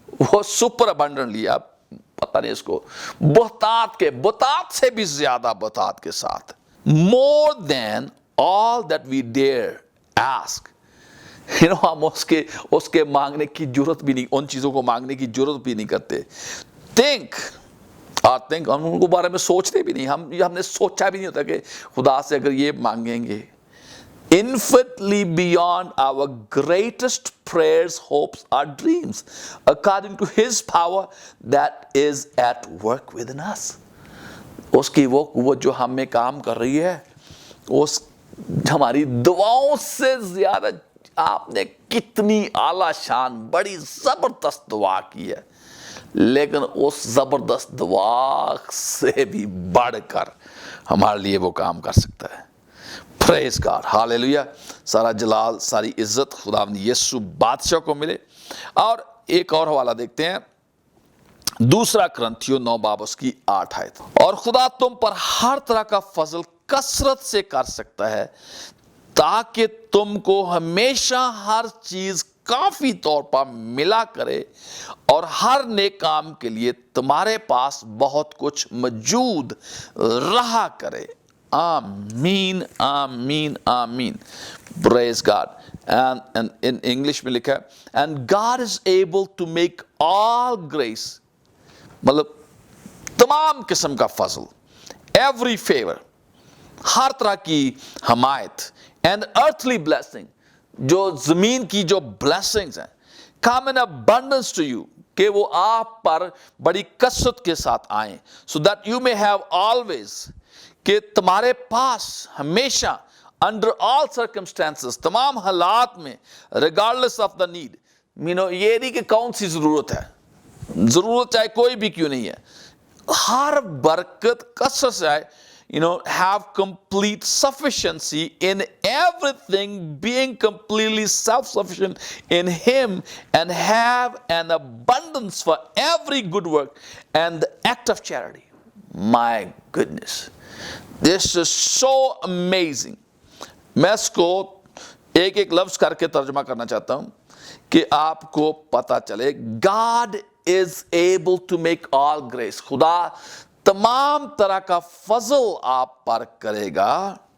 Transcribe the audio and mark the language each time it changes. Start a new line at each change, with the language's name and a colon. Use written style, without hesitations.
Urdu: وہ super abundantly, اب پتہ نہیں اس کو, بہتات سے بھی زیادہ بہتات کے ساتھ,
English: more than all that we dare ask.
Urdu: ہم اس کے مانگنے کی جرت بھی نہیں, ان چیزوں کو مانگنے کی جرت بھی نہیں کرتے. think, ہم ان کو بارے میں سوچتے بھی نہیں, ہم نے سوچا بھی نہیں ہوتا کہ خدا سے اگر یہ مانگیں گے.
English: infinitely beyond our greatest prayers, hopes or dreams, according to his power that is at work within us.
Urdu: اس کی وہ قوت جو ہم میں کام کر رہی ہے, اس ہماری دعاؤں سے زیادہ. آپ نے کتنی اعلیٰ شان بڑی زبردست دعا کی ہے, لیکن اس زبردست دعا سے بھی بڑھ کر ہمارے لیے وہ کام کر سکتا ہے. پریز گاڈ, ہاللیلویہ. سارا جلال, ساری عزت خداوند یسوع بادشاہ کو ملے. اور ایک اور حوالہ دیکھتے ہیں, 2 کرنتھیوں 9 باب اس کی 8 آیت. اور خدا تم پر ہر طرح کا فضل کثرت سے کر سکتا ہے, تاکہ تم کو ہمیشہ ہر چیز کافی طور پر ملا کرے, اور ہر نیک کام کے لیے تمہارے پاس بہت کچھ موجود رہا کرے. آمین, آمین, آمین. پریز گاڈ.
English: and in English
Urdu: میں لکھا ہے,
English: and God is able to make all grace,
Urdu: مطلب تمام قسم کا فضل,
English: every favor,
Urdu: ہر طرح کی حمایت,
English: and earthly blessing,
Urdu: جو زمین کی جو blessings ہیں,
English: come in abundance to you,
Urdu: کہ وہ آپ پر بڑی کثرت کے ساتھ آئیں,
English: so that you may have always,
Urdu: کہ تمہارے پاس ہمیشہ,
English: under all circumstances,
Urdu: تمام حالات میں,
English: regardless of the need,
Urdu: یہ نہیں کہ کون سی ضرورت ہے, ضرورت چاہے کوئی بھی کیوں نہیں ہے, ہر برکت کثرت سے آئے,
English: have complete sufficiency in everything, being completely self-sufficient in him, and have an abundance for every good work and the act of charity. My goodness, this is so amazing.
Urdu: میں اس کو ایک لفظ کر کے ترجمہ کرنا چاہتا ہوں کہ آپ کو پتا چلے.
English: God is able to make all grace,
Urdu: خدا تمام طرح کا فضل آپ پر کرے گا.